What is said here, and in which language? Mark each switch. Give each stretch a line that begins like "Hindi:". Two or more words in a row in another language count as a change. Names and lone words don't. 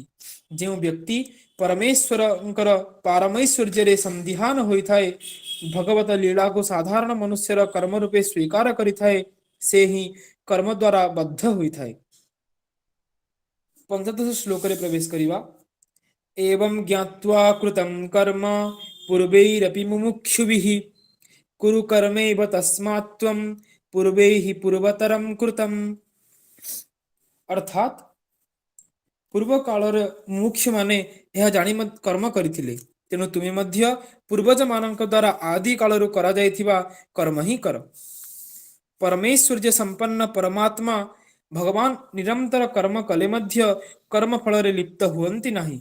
Odia: ଯେଉଁ ବ୍ୟକ୍ତି ପରମେଶ୍ୱରଙ୍କର ପାରମୈଶ୍ୱର୍ଯ୍ୟରେ ସନ୍ଦିହାନ ହୋଇଥାଏ, ଭଗବତ ଲୀଳାକୁ ସାଧାରଣ ମନୁଷ୍ୟର କର୍ମ ରୂପେ ସ୍ୱୀକାର କରିଥାଏ, ସେ ହିଁ କର୍ମ ଦ୍ୱାରା ବଦ୍ଧ ହୋଇଥାଏ। ପଞ୍ଚଦଶ ଶ୍ଲୋକରେ ପ୍ରବେଶ କରିବା।
Sanskrit: एवं ज्ञात्वा कृतं कर्म पूर्वैरपि मुमुक्षुभिः कुरु कर्मैव तस्मात् त्वं पूर्वैः पूर्वतरं कृतम्।
Odia: ଅର୍ଥାତ୍ ପୂର୍ବ କାଳରେ ମୁମୁକ୍ଷୁମାନେ ଏହା ଜାଣି କର୍ମ କରିଥିଲେ, ତେଣୁ ତୁମେ ମଧ୍ୟ ପୂର୍ବଜମାନଙ୍କ ଦ୍ୱାରା ଆଦି କାଳରୁ କରାଯାଇଥିବା କର୍ମ ହିଁ କର। ପରମୈଶ୍ୱର୍ଯ୍ୟ ସମ୍ପନ୍ନ ପରମାତ୍ମା ଭଗବାନ ନିରନ୍ତର କର୍ମ କଲେ ମଧ୍ୟ କର୍ମ ଫଳରେ ଲିପ୍ତ ହୁଅନ୍ତି ନାହିଁ।